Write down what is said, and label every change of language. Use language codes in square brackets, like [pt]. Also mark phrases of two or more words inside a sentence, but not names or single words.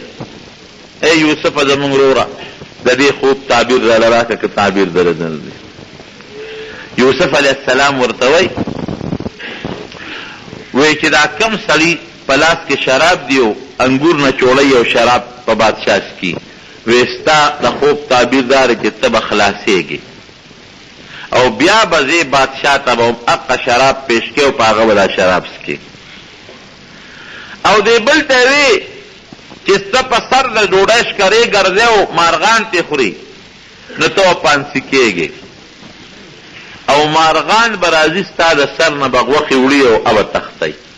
[ps] ای یوسف زمونږ وروره د دې خوب تعبیر راله راکړه که تعبیر دله نه دی. یوسف علیه السلام ورته وی چې دا کم سړي په لاس کې شراب دی او انګور نه چوړی او شراب په بادشاه څکي، وی ستا د خوب تعبیر داره چې ته به خلاصېږي او بیا به زه بادشاه ته به حقه شراب پیش کې او په هغه به دا شراب څکي. او دی بل ته وی چې ستا په سر د ډوډۍ ښکرې ګرځې او مارغان تې خوري نو ته به پانسي کېږې او مارغان به راځي ستا د سر نه به غوښې وړي او به تختی.